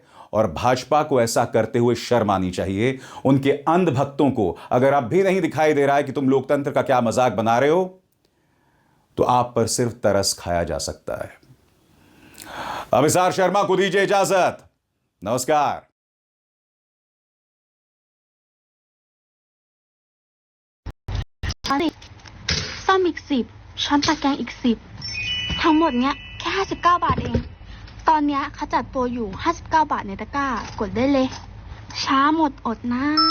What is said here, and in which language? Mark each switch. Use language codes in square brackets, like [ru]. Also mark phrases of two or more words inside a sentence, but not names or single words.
[hi] और भाजपा को ऐसा करते हुए शर्म आनी चाहिए। उनके अंधभक्तों को अगर अब भी नहीं दिखाई दे रहा है कि तुम लोकतंत्र का क्या मजाक बना रहे हो, तो आप पर सिर्फ तरस खाया जा सकता है। अभिसार शर्मा को दीजिए इजाजत। नमस्कार। [th] ซ่อมอีก10ช้อนตะแกรงอีก10ทั้งหมดเนี้ยแค่59 บาทเองตอนเนี้ยเขาจัดโปรอยู่59 บาทในตะกร้ากดได้เลยช้าหมดอดนะ